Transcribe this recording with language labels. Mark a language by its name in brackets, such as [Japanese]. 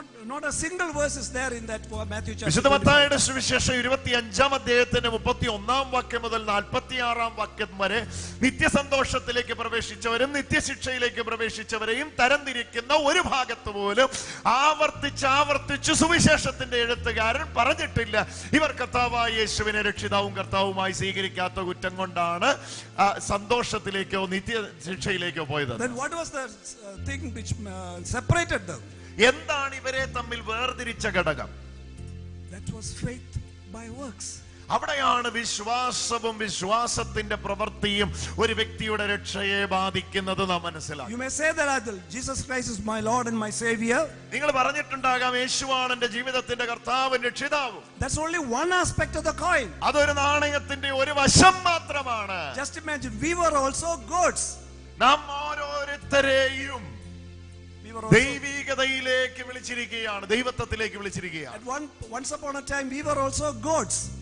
[English] Not a single verse is there in that Matthew chapter. [Malayalam] വിശുദ്ധ മത്തായിയുടെ സുവിശേഷം 25ാം അധ്യായത്തിന്റെ 31ാം വാക്യം മുതൽ 46ാം വാക്യം വരെ നിത്യസന്തോഷത്തിലേക്ക് പ്രവേശിച്ചവരും നിത്യശിക്ഷയിലേക്ക് പ്രവേശിച്ചവരെയും തരംതിരിക്കുന്ന ഒരു ഭാഗത്ത് പോലും ആവർത്തിച്ച് സുവിശേഷത്തിന്റെ എഴുത്തുകാരൻ പറഞ്ഞിട്ടില്ല ഇവർ കർത്താവായ യേശുവിനെ രക്ഷിതാവും കർത്താവുമായി സ്വീകരിക്കാത്ത കുറ്റം കൊണ്ടാണ് സന്തോഷത്തിലേക്കോ നിത്യശിക്ഷയിലേക്കോ പോയത്. [English] Then what was the thing which separated them? [Malayalam] എന്താണ് ഇവരെ തമ്മിൽ വേർതിരിച്ച ഘടകം? [English] That was faith by works. [Malayalam] അവിടെയാണ് വിശ്വാസവും വിശ്വാസത്തിന്റെ പ്രവൃത്തിയും ഒരു വ്യക്തിയുടെ രക്ഷയെ ബാധിക്കുന്നത് നാം മനസ്സിലാക്കും. [English] You may say that Jesus Christ is my Lord and my Savior. [Malayalam] നിങ്ങൾ പറഞ്ഞിട്ടുണ്ടാകാം യേശുവാണ് എൻ്റെ ജീവിതത്തിന്റെ കർത്താവും രക്ഷിതാവും. [English] That's only one aspect of the coin. [Malayalam] അതൊരു നാണയത്തിന്റെ ഒരു വശം മാത്രമാണ്. [English] Just imagine, we were also goats. [Malayalam] നാം ഓരോരുത്തരെയും ദൈവികതയിലേക്ക് വിളിച്ചിരിക്കുകയാണ്, ദൈവത്വത്തിലേക്ക് വിളിച്ചിരിക്കുകയാണ്. [English] Once upon a time we were also goats.